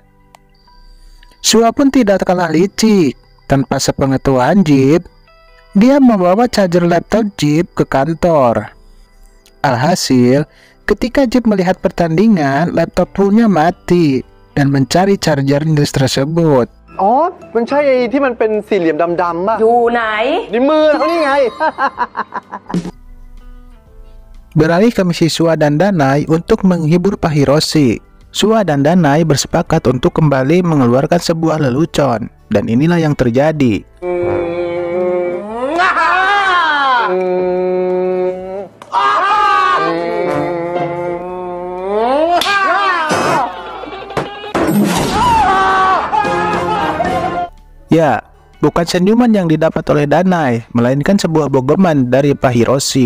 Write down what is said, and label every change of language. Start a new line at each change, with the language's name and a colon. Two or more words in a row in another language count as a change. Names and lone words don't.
Indonesian: Sua pun tidak kalah licik. Tanpa sepengetahuan Jeep, dia membawa charger laptop Jeep ke kantor. Alhasil, ketika Jeep melihat pertandingan, laptop punya mati dan mencari charger tersebut.
Thai: อ๋อ มันใช่ไอ้ที่มันเป็นสี่เหลี่ยมดำๆป่ะ อยู่ไหน ในมือเขานี่ไง
Indonesian: Beralih ke misi Sua dan Danai untuk menghibur Pak Hiroshi. Sua dan Danai bersepakat untuk kembali mengeluarkan sebuah lelucon, dan inilah yang terjadi. Ya, bukan senyuman yang didapat oleh Danai, melainkan sebuah bogoman dari Pak Hiroshi.